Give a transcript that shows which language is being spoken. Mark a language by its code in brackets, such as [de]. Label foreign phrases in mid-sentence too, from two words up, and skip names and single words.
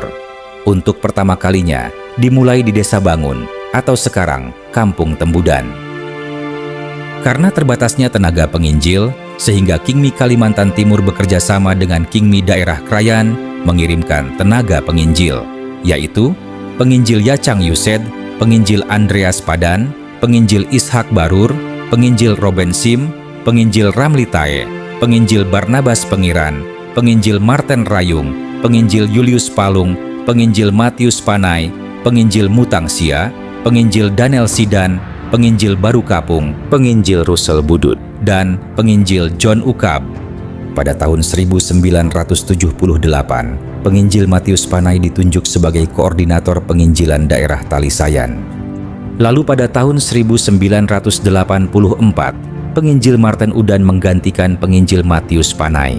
[id] Untuk pertama kalinya dimulai di Desa Bangun atau sekarang Kampung Tembudan. Karena terbatasnya tenaga penginjil, sehingga Kingmi Kalimantan Timur bekerja sama dengan Kingmi daerah Krayan mengirimkan tenaga penginjil, yaitu penginjil Yacang Yused, penginjil Andreas Padan, penginjil Ishak Barur, penginjil Roben Sim, penginjil Ramli Tae, penginjil Barnabas Pengiran, penginjil Marten Rayung, penginjil Julius Palung, Penginjil Matius Panay, Penginjil Mutangsia, Penginjil Daniel Sidan, Penginjil Baru Kapung, Penginjil Russell Budut, dan Penginjil John Ukab. Pada tahun 1978, Penginjil Matius Panay ditunjuk sebagai koordinator penginjilan daerah Talisayan. Lalu pada tahun 1984, Penginjil Martin Udan menggantikan Penginjil Matius Panay.